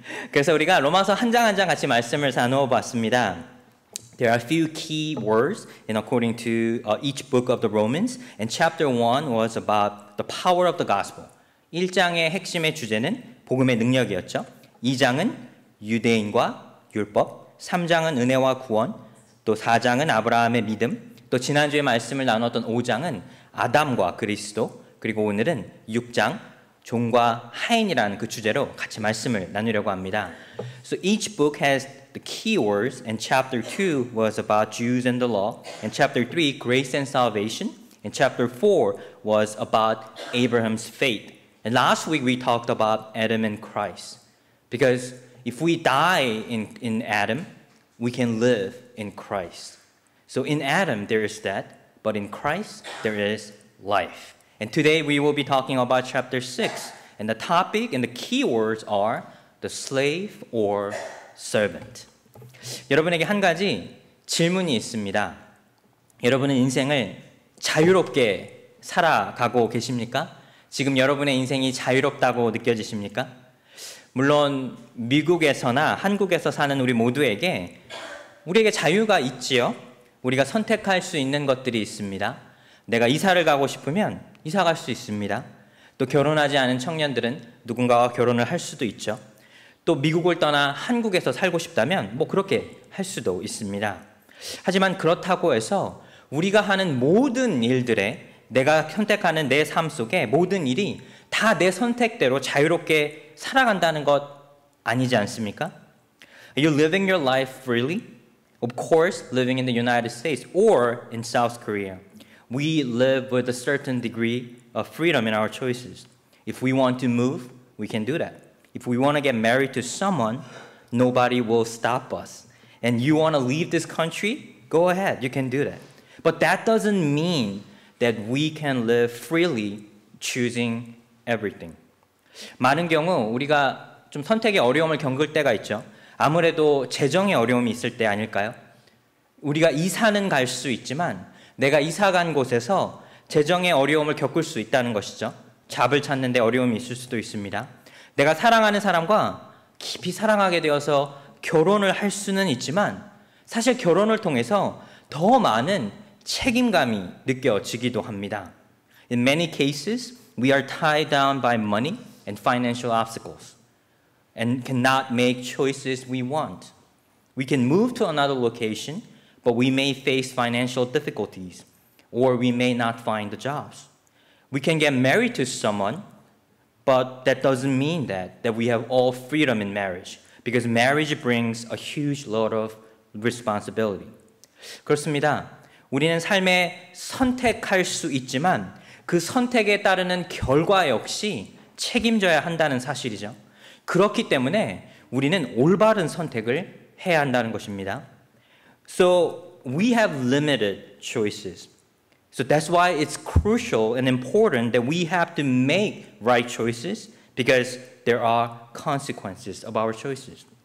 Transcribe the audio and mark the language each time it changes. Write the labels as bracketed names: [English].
[Korean] 그래서 우리가 로마서 한 장 한 장 같이 말씀을 나누어 봤습니다. [English] There are a few key words according to each book of the Romans, and chapter 1 was about the power of the gospel. [Korean] 1장의 핵심의 주제는 복음의 능력이었죠. 2장은 유대인과 율법, 3장은 은혜와 구원, 또 4장은 아브라함의 믿음, 또 지난주에 말씀을 나눴던 5장은 아담과 그리스도, 그리고 오늘은 6장 종과 하인이라는 그 주제로 같이 말씀을 나누려고 합니다. [English] So each book has the keywords, and chapter 2 was about Jews and the law, and chapter 3 grace and salvation, and chapter 4 was about Abraham's faith. And last week we talked about Adam and Christ, because if we die in Adam, we can live in Christ. So in Adam there is death, but in Christ there is life. And today we will be talking about chapter 6, and the topic and the keywords are the slave or servant. [Korean] 여러분에게 한 가지 질문이 있습니다. 여러분은 인생을 자유롭게 살아가고 계십니까? 지금 여러분의 인생이 자유롭다고 느껴지십니까? 물론 미국에서나 한국에서 사는 우리 모두에게 우리에게 자유가 있지요. 우리가 선택할 수 있는 것들이 있습니다. 내가 이사를 가고 싶으면 이사 갈 수 있습니다. 또 결혼하지 않은 청년들은 누군가와 결혼을 할 수도 있죠. 또 미국을 떠나 한국에서 살고 싶다면 그렇게 할 수도 있습니다. 하지만 그렇다고 해서 우리가 하는 모든 일들에 내가 선택하는 내 삶 속에 모든 일이 다 내 선택대로 자유롭게 살아간다는 것 아니지 않습니까? [English] Are you living your life freely? Of course, living in the United States or in South Korea, we live with a certain degree of freedom in our choices. If we want to move, we can do that. If we want to get married to someone, nobody will stop us. And you want to leave this country? Go ahead, you can do that. But that doesn't mean that we can live freely choosing everything. [Korean] 많은 경우 우리가 좀 선택의 어려움을 겪을 때가 있죠. 아무래도 재정의 어려움이 있을 때 아닐까요? 우리가 이사는 갈 수 있지만 내가 이사 간 곳에서 재정의 어려움을 겪을 수 있다는 것이죠. 잡을 찾는 데 어려움이 있을 수도 있습니다. 내가 사랑하는 사람과 깊이 사랑하게 되어서 결혼을 할 수는 있지만 사실 결혼을 통해서 더 많은 책임감이 느껴지기도 합니다. [English] In many cases, we are tied down by money and financial obstacles and cannot make choices we want. We can move to another location, but we may face financial difficulties, or we may not find the jobs. We can get married to someone, but that doesn't mean that we have all freedom in marriage, because marriage brings a huge load of responsibility. [Korean] 그렇습니다. 우리는 삶에 선택할 수 있지만 그 선택에 따르는 결과 역시 책임져야 한다는 사실이죠. 그렇기 때문에 우리는 올바른 선택을 해야 한다는 것입니다. [English] So we have limited choices. So that's why it's crucial and important that we have to make right choices, because there are consequences of our choices.